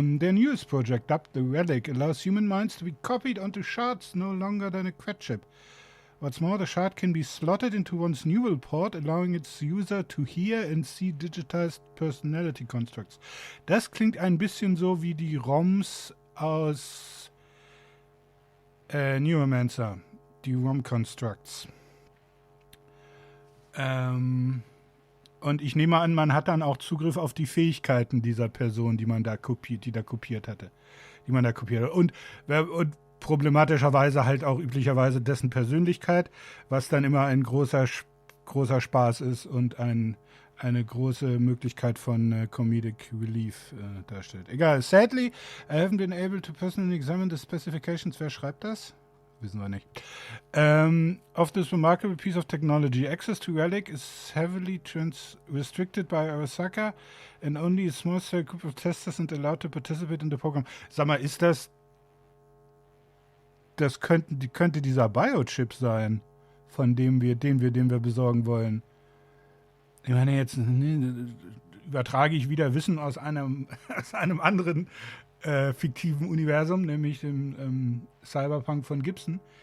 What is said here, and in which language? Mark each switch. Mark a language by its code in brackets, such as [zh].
[en] Their newest project, dubbed the Relic, allows human minds to be copied onto shards no longer than a quad chip. What's more, the shard can be slotted into one's neural port, allowing its user to hear and see digitized personality constructs. [de] Das klingt ein bisschen so wie die ROMs aus Neuromancer, die ROM-Constructs. Und ich nehme an, man hat dann auch Zugriff auf die Fähigkeiten dieser Person, die man da kopiert hatte. Und problematischerweise halt auch üblicherweise dessen Persönlichkeit, was dann immer ein großer Spaß ist und eine große Möglichkeit von Comedic Relief darstellt. Egal, [en] sadly, I haven't been able to personally examine the specifications. [de] Wer schreibt das? Wissen wir nicht. [en] Of this remarkable piece of technology, access to Relic is heavily restricted by Arasaka and only a small group of testers are allowed to participate in the program. [de] Sag mal, ist das könnte dieser Biochip sein, den wir besorgen wollen. Ich meine, jetzt übertrage ich wieder Wissen aus einem anderen fiktiven Universum, nämlich dem Cyberpunk von Gibson.